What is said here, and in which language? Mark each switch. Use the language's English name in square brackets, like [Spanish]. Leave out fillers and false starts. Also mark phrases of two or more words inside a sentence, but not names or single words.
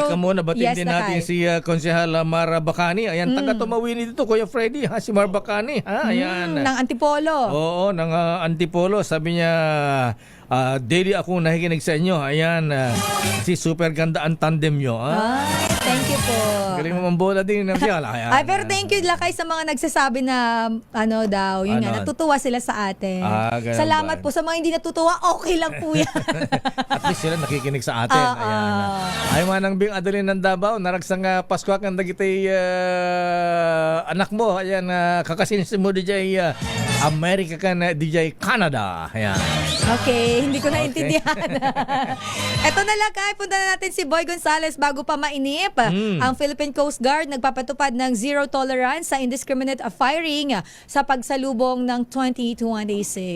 [Filipino] Teka muna, batiin din natin si Konsehal Mara Bacani. Ayan, taga Tumawini dito, Kuya Freddy, si Mara Bacani. Ayan. Ng Antipolo. Oo, ng Antipolo. Sabi niya, daily akong nakikinig sa inyo. Ayan, si super ganda ang tandem nyo. Ay, [English] thank you po. [Filipino] Galing mo mambola din. Ay, pero [English] thank you [Filipino] lakay sa mga nagsasabi na yun nga, natutuwa sila sa atin. Salamat po sa mga hindi natutuwa, okay lang po yan. At least sila nakikinig sa atin. [Iloko] Ayan. Ay manang Bing Adeline ng Davao, naragsang Pasko kang dagitay anak mo. Ayan, kakasinis mo DJ America kan DJ Canada. [Filipino] Ayan. Okay, hindi ko naintindihan. Eto na lang, punta na natin si Boy Gonzales bago pa mainip. Ang Philippine Coast Guard nagpapatupad ng [English] zero tolerance [Filipino] sa [English] indiscriminate firing [Filipino] sa pagsalubong ng 2026.